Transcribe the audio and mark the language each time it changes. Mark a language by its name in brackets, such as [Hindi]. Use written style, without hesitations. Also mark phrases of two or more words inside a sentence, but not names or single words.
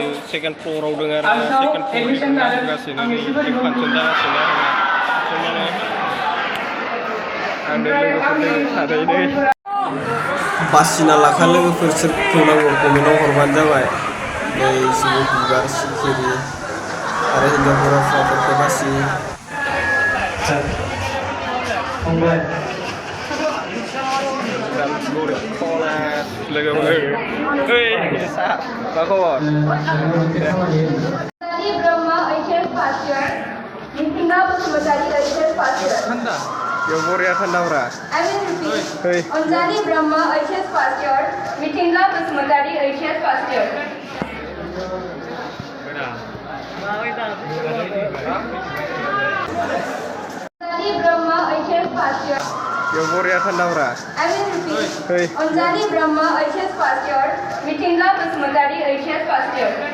[Bodo] सेकेन्ड फ्ल'राव दङ आरो सेकेन्ड फ्ल'र जागासिनो फांसन जागासिनो आरोना माने आंनो लोगोफोरजों थारैनो बासिना लाखा लोगोफोर सोरखौ नांगौ कमेन्टआव हरबानो जाबाय नै जिबौ बिबार सिखिरि आरो हिन्जावफोरा हौवाफोरखौ बासि लोगोफोर ओइ मा खबर [English] ब्रह्म HS first year, Nitinga Basumatari HS first year. [Bodo] Yo boriya thandabra. [English] I will repeat. Hey. Anjali Brahma HS first year, Nitinga Basumatari HS first year. Anjali Brahma HS first year. [Bodo] Yo boriya thandabra. [English] I will repeat. Hey. Anjali Brahma HS first year, Nitinga Basumatari HS first year.